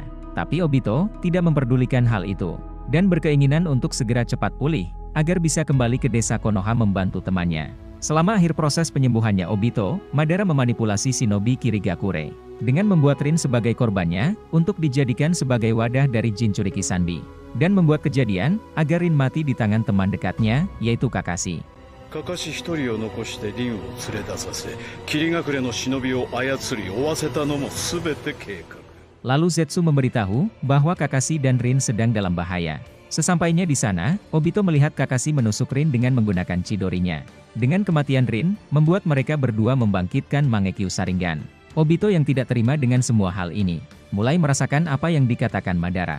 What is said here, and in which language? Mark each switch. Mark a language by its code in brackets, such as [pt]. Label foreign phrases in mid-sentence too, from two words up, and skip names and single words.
[id] Tapi Obito tidak memperdulikan hal itu, dan berkeinginan untuk segera cepat pulih, agar bisa kembali ke desa Konoha membantu temannya. Selama akhir proses penyembuhannya Obito, Madara memanipulasi shinobi Kirigakure dengan membuat Rin sebagai korbannya untuk dijadikan sebagai wadah dari Jinchuriki Sanbi dan membuat kejadian agar Rin mati di tangan teman dekatnya, yaitu Kakashi. [ja] かかし一人を残してリンを連れ出させ霧隠れの忍びを操り追わせたのも全て計画 [id] Lalu Zetsu memberitahu bahwa Kakashi dan Rin sedang dalam bahaya. Sesampainya di sana, Obito melihat Kakashi menusuk Rin dengan menggunakan Chidorinya. Dengan kematian Rin, membuat mereka berdua membangkitkan Mangekyo Sharingan. Obito yang tidak terima dengan semua hal ini, mulai merasakan apa yang dikatakan Madara.